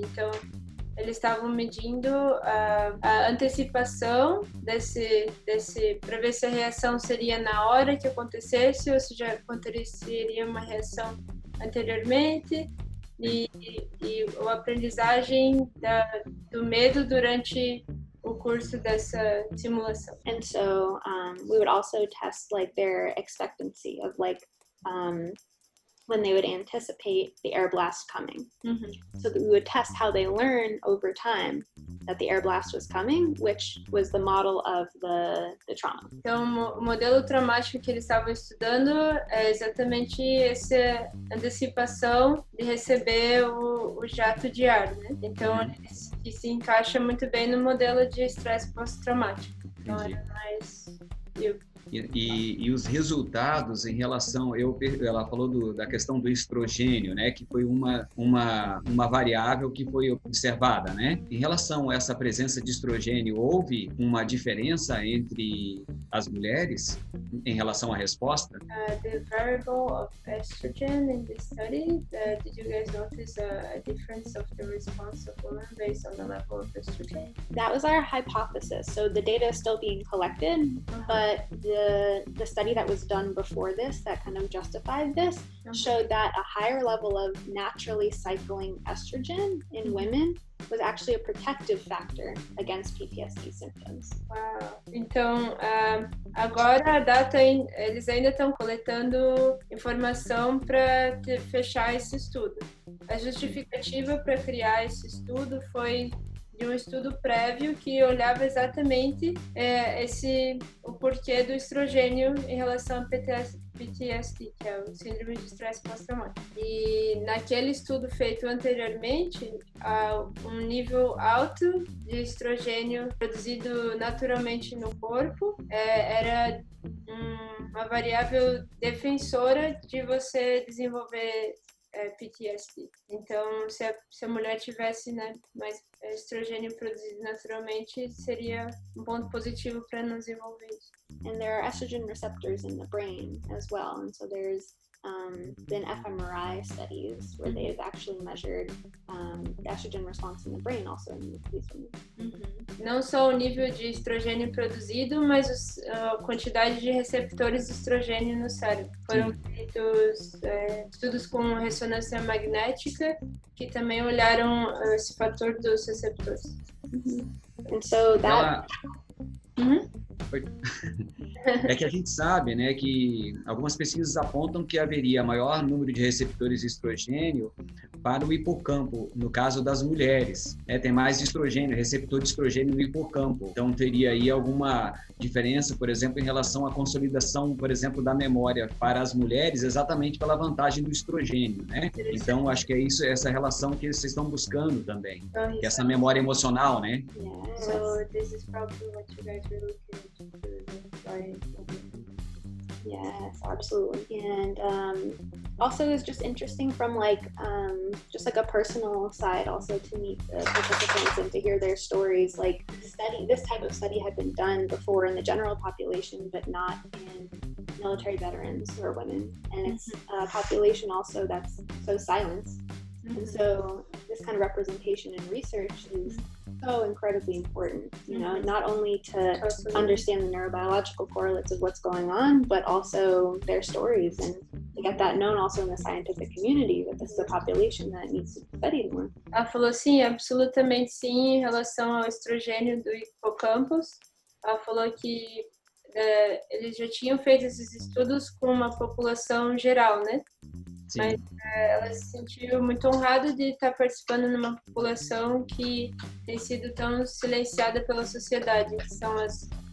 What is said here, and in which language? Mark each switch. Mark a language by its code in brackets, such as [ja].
[pt] Então, eles estavam medindo a antecipação desse para ver se a reação seria na hora que acontecesse ou se já aconteceria uma reação anteriormente e a aprendizagem do medo durante o curso dessa simulação. [en] And so we would also test like their expectancy of like when they would anticipate the air blast coming. So that we would test how they learn over time that the air blast was coming, which was the model of the trauma. [pt] Então, o modelo traumático que eles estavam estudando é exatamente essa antecipação de receber o jato de ar, né? Então, ele se encaixa muito bem no modelo de estresse pós-traumático. Então, era mais... E os resultados em relação, ela falou da questão do estrogênio, né, que foi uma variável que foi observada, né? Em relação a essa presença de estrogênio, houve uma diferença entre as mulheres em relação à resposta? [en] The variable of estrogen in the study, did you guys notice a difference of the response of women based on the level of estrogen? That was our hypothesis. So the data is still being collected, but the study that was done before this that kind of justified this showed that a higher level of naturally cycling estrogen in women was actually a protective factor against PTSD symptoms. Wow. [pt] Então, agora a data, eles ainda estão coletando informação para fechar esse estudo. A justificativa para criar esse estudo foi de um estudo prévio que olhava exatamente o porquê do estrogênio em relação a PTSD, que é o síndrome de estresse pós-traumático. E naquele estudo feito anteriormente, um nível alto de estrogênio produzido naturalmente no corpo era uma variável defensora de você desenvolver PTSD. Então, se a mulher tivesse, né, mais estrogênio produzido naturalmente, seria um ponto positivo para não desenvolver isso. [en] And there are estrogen receptors in the brain as well. And so there's been fMRI studies where they have actually measured the estrogen response in the brain also in these women. [pt] Não só o nível de estrogênio produzido, mas a quantidade de receptores de estrogênio no cérebro. Foram feitos estudos com ressonância magnética que também olharam esse fator dos receptores. [en] And so that... [pt] É que a gente sabe, né, que algumas pesquisas apontam que haveria maior número de receptores de estrogênio para o hipocampo, no caso das mulheres. Tem mais estrogênio, receptor de estrogênio no hipocampo. Então, teria aí alguma diferença, por exemplo, em relação à consolidação, por exemplo, da memória para as mulheres, exatamente pela vantagem do estrogênio, né? Então, acho que é isso, essa relação que vocês estão buscando também, que é essa memória emocional, né? [en] Yes. So, this is probably what you guys were looking at. Yes, absolutely. And also it's just interesting from like just like a personal side also to meet the participants and to hear their stories. Like this type of study had been done before in the general population, but not in military veterans or women. And it's a population also that's so silenced. And so this kind of representation in research is so incredibly important, you know, not only to understand the neurobiological correlates of what's going on, but also their stories and to get that known also in the scientific community that this is a population that needs to be studied more. [pt] Ela falou sim, absolutamente sim, em relação ao estrogênio do hipocampus. Ela falou que eles já tinham feito esses estudos com uma população geral, né? Sim. Mas ela se sentiu muito honrada de estar participando numa população que tem sido tão silenciada pela sociedade, que são as